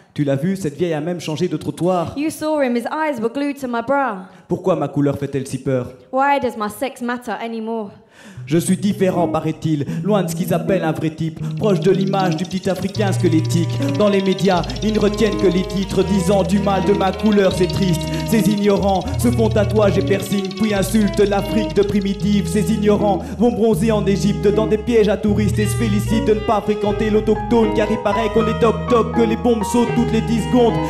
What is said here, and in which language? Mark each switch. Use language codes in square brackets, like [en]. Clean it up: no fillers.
[fr] Tu l'as vu, cette vieille a même changé de trottoir. [en] You saw him. His eyes were glued to my bra. [fr] Pourquoi ma couleur fait-elle si peur? [en] Why does my sex matter anymore? [fr] Je suis différent, paraît-il, loin de ce qu'ils appellent un vrai type, proche de l'image du petit africain squelettique. Dans les médias, ils ne retiennent que les titres disant du mal de ma couleur, c'est triste. Ces ignorants se font tatouage et piercing, puis insultent l'Afrique de primitive. Ces ignorants vont bronzer en Égypte dans des pièges à touristes et se félicitent de ne pas fréquenter l'autochtone, car il paraît qu'on est toc-toc, que les bombes sautent toutes les 10 secondes.